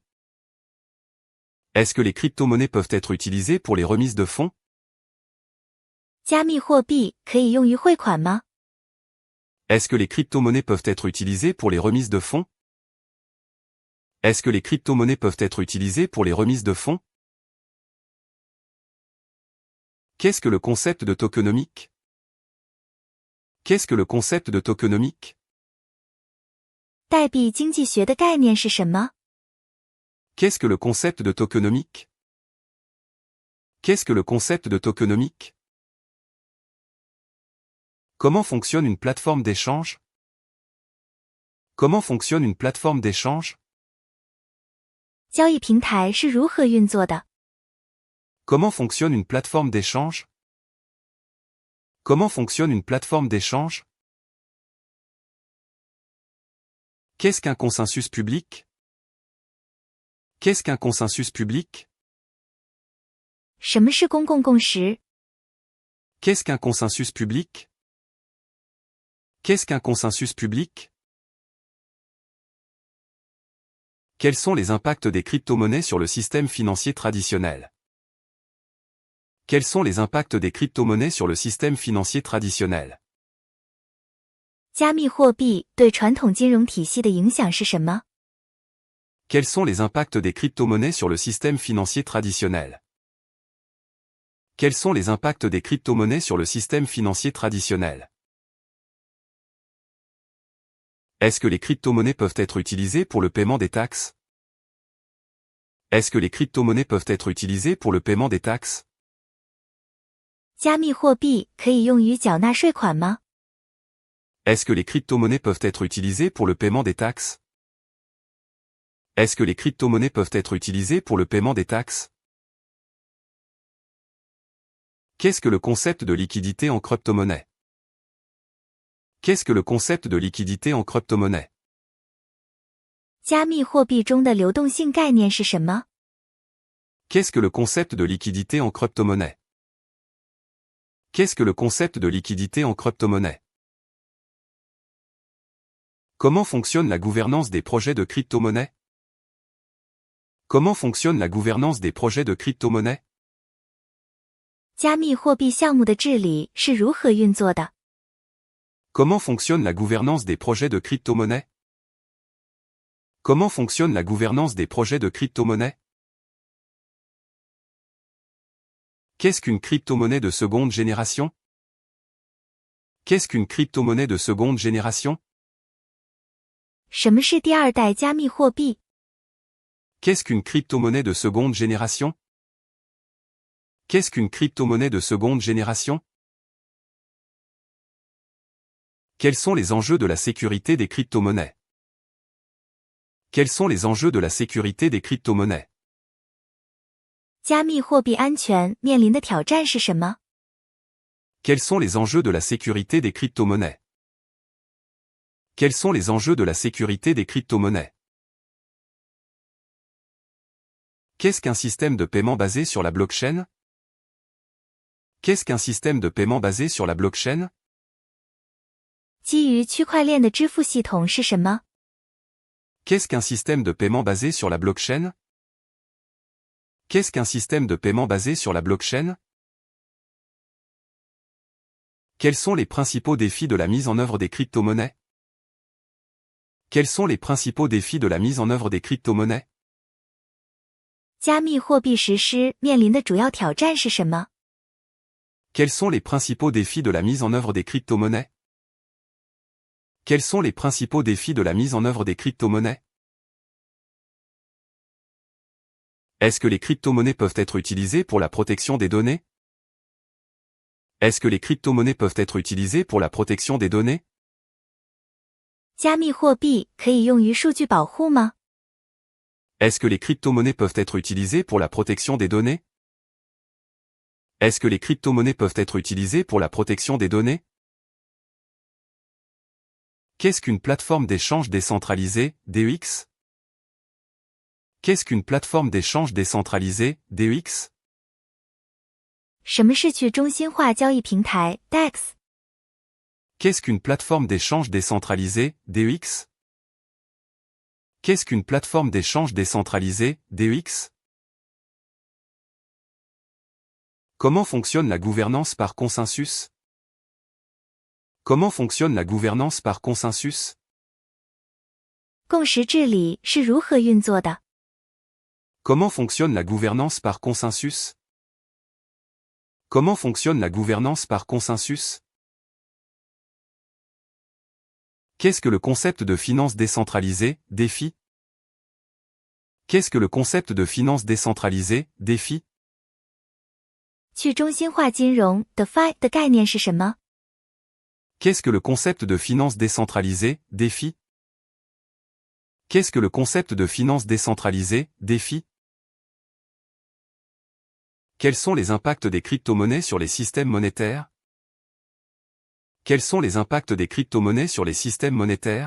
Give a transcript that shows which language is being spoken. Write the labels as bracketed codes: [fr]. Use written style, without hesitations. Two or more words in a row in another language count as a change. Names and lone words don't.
[fr] Est-ce que les crypto-monnaies peuvent être utilisées pour les remises de fonds? [zh] 加密货币可以用于汇款吗？ [fr] Est-ce que les crypto-monnaies peuvent être utilisées pour les remises de fonds? Est-ce que les crypto-monnaies peuvent être utilisées pour les remises de fonds? Qu'est-ce que le concept de tokenomique? Qu'est-ce que le concept de tokenomique? [zh] 代币经济学的概念是什么？ [fr] Qu'est-ce que le concept de tokenomique? Qu'est-ce que le concept de tokenomique? Comment fonctionne une plateforme d'échange? Comment fonctionne une plateforme d'échange? [zh] 交易平台是如何运作的？ [fr] Comment fonctionne une plateforme d'échange? Comment fonctionne une plateforme d'échange? Qu'est-ce qu'un consensus public? Qu'est-ce qu'un consensus public? [zh] 什么是公共共识？ [fr] Qu'est-ce qu'un consensus public? Qu'est-ce qu'un consensus public? Quels sont les impacts des crypto-monnaies sur le système financier traditionnel? Quels sont les impacts des crypto-monnaies sur le système financier traditionnel? [zh] 加密货币对传统金融体系的影响是什么？ [fr] Quels sont les impacts des crypto-monnaies sur le système financier traditionnel? Quels sont les impacts des crypto-monnaies sur le système financier traditionnel? Est-ce que les crypto-monnaies peuvent être utilisées pour le paiement des taxes? Est-ce que les crypto-monnaies peuvent être utilisées pour le paiement des taxes? [zh] 加密货币可以用于缴纳税款吗？ [fr] Est-ce que les crypto-monnaies peuvent être utilisées pour le paiement des taxes? Est-ce que les crypto-monnaies peuvent être utilisées pour le paiement des taxes? Qu'est-ce que le concept de liquidité en crypto-monnaie? Qu'est-ce que le concept de liquidité en crypto-monnaie? [zh] 加密货币中的流动性概念是什么？ [fr] Qu'est-ce que le concept de liquidité en crypto-monnaie? Qu'est-ce que le concept de liquidité en crypto-monnaie? Comment fonctionne la gouvernance des projets de crypto-monnaie? Comment fonctionne la gouvernance des projets de crypto-monnaie? [zh] 加密货币项目的治理是如何运作的？ [fr] Comment fonctionne la gouvernance des projets de crypto-monnaie? Comment fonctionne la gouvernance des projets de crypto-monnaie? Qu'est-ce qu'une crypto-monnaie de seconde génération? Qu'est-ce qu'une crypto-monnaie de seconde génération? [zh] 什么是第二代加密货币？ [fr] Qu'est-ce qu'une crypto-monnaie de seconde génération? Qu'est-ce qu'une crypto-monnaie de seconde génération? Quels sont les enjeux de la sécurité des crypto-monnaies? Quels sont les enjeux de la sécurité des crypto-monnaies? [zh] 加密货币安全面临的挑战是什么？ [fr] Quels sont les enjeux de la sécurité des crypto-monnaies? Quels sont les enjeux de la sécurité des crypto-monnaies? Qu'est-ce qu'un système de paiement basé sur la blockchain? Qu'est-ce qu'un système de paiement basé sur la blockchain? [zh] 基于区块链的支付系统是什么？ [fr] Qu'est-ce qu'un système de paiement basé sur la blockchain? Qu'est-ce qu'un système de paiement basé sur la blockchain? Quels sont les principaux défis de la mise en œuvre des crypto-monnaies? Quels sont les principaux défis de la mise en œuvre des crypto-monnaies? [zh] 加密货币实施面临的主要挑战是什么？ [fr] Quels sont les principaux défis de la mise en œuvre des crypto-monnaies? Quels sont les principaux défis de la mise en œuvre des crypto-monnaies? Est-ce que les crypto-monnaies peuvent être utilisées pour la protection des données? Est-ce que les crypto-monnaies peuvent être utilisées pour la protection des données? [zh] 加密货币可以用于数据保护吗？ [fr] Est-ce que les crypto-monnaies peuvent être utilisées pour la protection des données? Est-ce que les crypto-monnaies peuvent être utilisées pour la protection des données? Qu'est-ce qu'une plateforme d'échange décentralisée, DEX? Qu'est-ce qu'une plateforme d'échange décentralisée, DEX? [zh] 什么是去中心化交易平台 DEX？ [fr] Qu'est-ce qu'une plateforme d'échange décentralisée, DEX? Qu'est-ce qu'une plateforme d'échange décentralisée, DEX? Comment fonctionne la gouvernance par consensus? Comment fonctionne la gouvernance par consensus? [zh] 共识治理是如何运作的？ [fr] Comment fonctionne la gouvernance par consensus? Comment fonctionne la gouvernance par consensus? Qu'est-ce que le concept de finance décentralisée, DeFi? Qu'est-ce que le concept de finance décentralisée, DeFi? [zh] 去中心化金融 DeFi 的概念是什么？ [fr] Qu'est-ce que le concept de finance décentralisée, DeFi? Qu'est-ce que le concept de finance décentralisée, DeFi? Quels sont les impacts des crypto-monnaies sur les systèmes monétaires? Quels sont les impacts des crypto-monnaies sur les systèmes monétaires?